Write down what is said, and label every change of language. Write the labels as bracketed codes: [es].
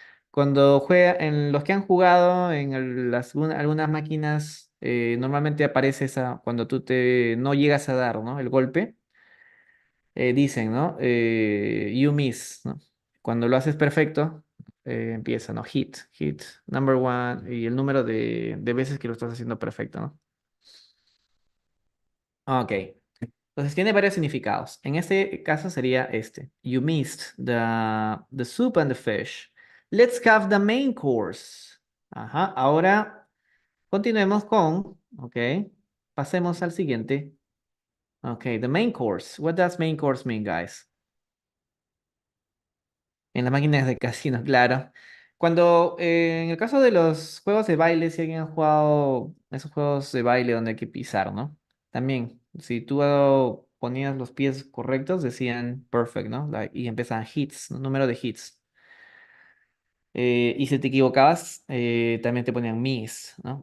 [es] Cuando juega, en los que han jugado en algunas máquinas, normalmente aparece esa, cuando tú no llegas a dar, ¿no? El golpe, dicen, ¿no? [en] You miss, [es] ¿no? Cuando lo haces perfecto, empieza, ¿no? Hit, number one, y el número de veces que lo estás haciendo perfecto, ¿no? Ok. Entonces tiene varios significados. En este caso sería este. [en] You missed the soup and the fish. Let's have the main course. [es] Ajá. Ahora continuemos con, ok. Pasemos al siguiente. Ok, [en] the main course. What does main course mean, guys? [es] En las máquinas de casino, claro. Cuando, en el caso de los juegos de baile, si alguien ha jugado esos juegos de baile donde hay que pisar, ¿no? También, si tú ponías los pies correctos, decían perfect, ¿no? Y empezaban hits, ¿no? Número de hits. Y si te equivocabas, también te ponían miss, ¿no?